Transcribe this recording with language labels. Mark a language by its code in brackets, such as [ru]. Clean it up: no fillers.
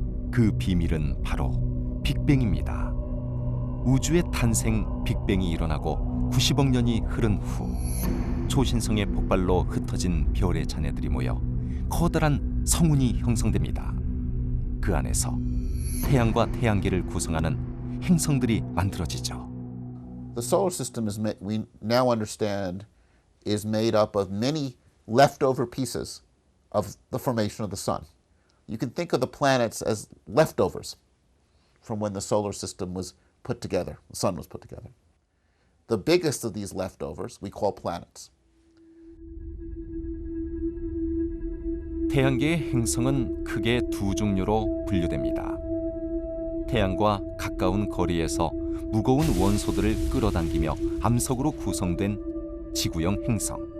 [ko] 그 비밀은 바로 빅뱅입니다. 우주의 탄생 빅뱅이 일어나고 90억 년이 흐른 후 초신성의 폭발로 흩어진 별의 잔해들이 모여 커다란 성운이 형성됩니다. 그 안에서 태양과 태양계를 구성하는 행성들이 만들어지죠. [en] The solar system we now understand is made up of many leftover pieces of the formation of the sun. You can think of the planets as leftovers from when the solar system was put together, the sun was put together. The biggest of these leftovers we call planets. [ko] 태양계의 행성은 크게 두 종류로 분류됩니다. 태양과 가까운 거리에서 무거운 원소들을 끌어당기며 암석으로 구성된 지구형 행성.